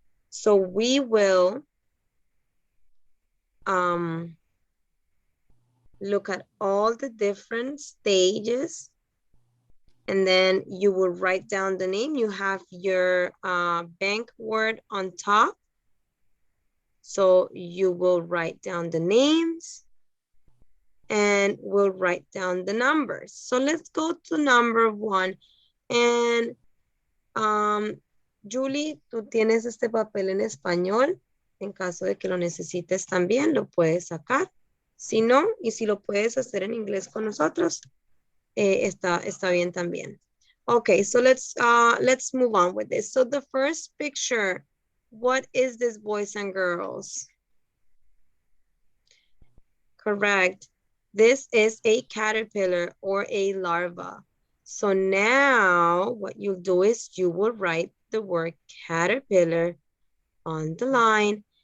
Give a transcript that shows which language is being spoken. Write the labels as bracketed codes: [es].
[en] So we will look at all the different stages, and then you will write down the name. You have your bank word on top. So you will write down the names and we'll write down the numbers. So let's go to number 1. [es] And Julie, tú tienes este papel en español. En caso de que lo necesites también, lo puedes sacar. Si no, y si lo puedes hacer en inglés con nosotros, está bien también. [en] Okay, so let's move on with this. So the first picture, what is this, boys and girls? Correct. This is a caterpillar or a larva. So now what you'll do is you will write the word caterpillar on the line.